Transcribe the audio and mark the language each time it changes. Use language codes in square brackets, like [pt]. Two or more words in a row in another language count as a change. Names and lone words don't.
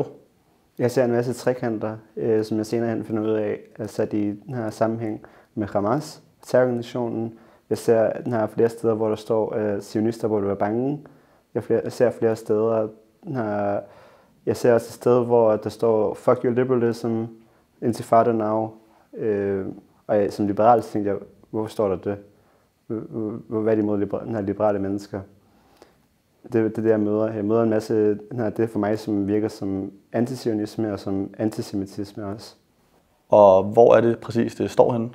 [da] Jeg ser en masse trekanter, som jeg senere hen finder ud af er sat i den her sammenhæng med Hamas, terrororganisationen. Jeg ser flere steder, hvor der står zionister, hvor du er bange. Jeg ser flere steder. Jeg ser også et sted, hvor der står [en] fuck your liberalism, intifada now. [da] Og som liberal tænkte jeg, hvorfor står der det? Hvad er det imod den her liberale mennesker? Det er det, jeg møder. Jeg møder en masse, det er for mig, som virker som antisionisme og som antisemitisme også. Og hvor er det præcis, det står henne?